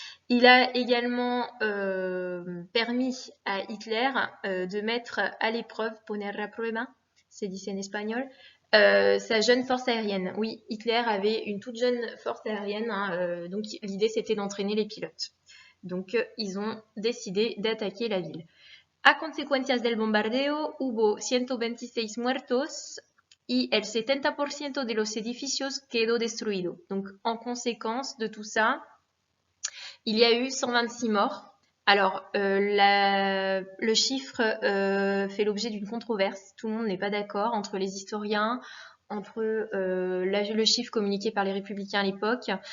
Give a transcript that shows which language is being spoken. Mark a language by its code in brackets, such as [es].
[fr] Il a également permis à Hitler de mettre à l'épreuve, [es] poner a prueba, [fr] c'est dit en espagnol, sa jeune force aérienne. Oui, Hitler avait une toute jeune force aérienne, hein, donc l'idée c'était d'entraîner les pilotes. Donc ils ont décidé d'attaquer la ville. [es] A consecuencias del bombardeo hubo 126 muertos y el 70% de los edificios quedó destruido. [fr] Donc en conséquence de tout ça, il y a eu 126 morts. Alors, le chiffre fait l'objet d'une controverse. Tout le monde n'est pas d'accord entre les historiens, entre le chiffre communiqué par les républicains à l'époque.